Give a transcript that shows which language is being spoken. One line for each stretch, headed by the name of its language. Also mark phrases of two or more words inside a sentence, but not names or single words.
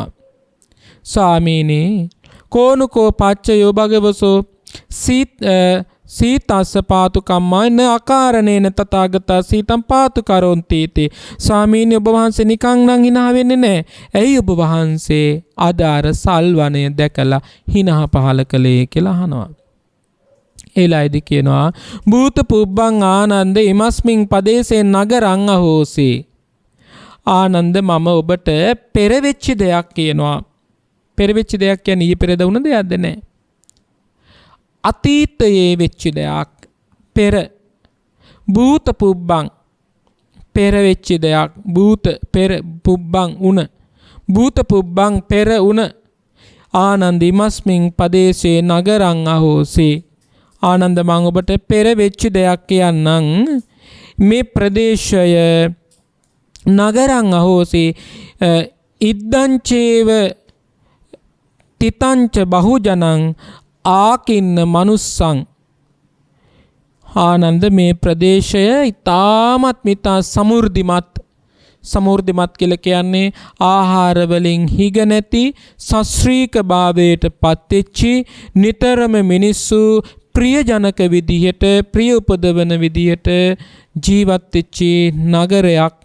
Pali: ස්වාමීනි, කෝනුකෝ පච්චයෝ භගවසෝ සීතස්ස පාතු කම්මන අකාරණේන තථාගතා සීතං පාතු කරොන්තීති.
Sinhala: ස්වාමීනි, ඔබ වහන්සේ නිකං නම් hina වෙන්නේ නැහැ. ඇයි ඔබ වහන්සේ අදාර සල්වනය දැකලා hina පහල කළේ කියලා අහනවා. එලයිදි කියනවා,
Pali: භූත පුබ්බං ආනන්ද ඉමස්මින් පදේසේ නගරං අහෝසි. ආනන්ද,
Sinhala: මම ඔබට පෙරවෙච්ච දෙයක් කියනවා. පෙරවෙච්ච දෙයක් කියන්නේ ඊයේ පෙරද වුණ දෙයක්ද? නැහැ. අතීතයේ වෙච්ච දෙයක්. පෙර
Pali: භූත පුබ්බං,
Sinhala: පෙර වෙච්ච දෙයක්. භූත පෙර, පුබ්බං උන.
Pali: භූත පුබ්බං
Sinhala: පෙර උන.
Pali: ආනන්ද ඉමස්මින් පදේශේ නගරං අහෝසි. ආනන්ද,
Sinhala: මම ඔබට පෙර වෙච්ච දෙයක් කියන්නම්. මේ ප්‍රදේශය
Pali: නගරං අහෝසි ඉද්දංචේව තිතංච බහුජනං ආකින්න මනුස්සං.
Sinhala: ආනන්ද, මේ ප්‍රදේශය ඉතාමත් මිතා සමෘද්ධිමත් කියලා කියන්නේ ආහාර වලින් හිග නැති සශ්‍රීක භාවයට පත්වෙච්චි, නිතරම මිනිස්සු ප්‍රියජනක විදිහට, ප්‍රිය උපදවන විදිහට ජීවත් වෙච්චි නගරයක්.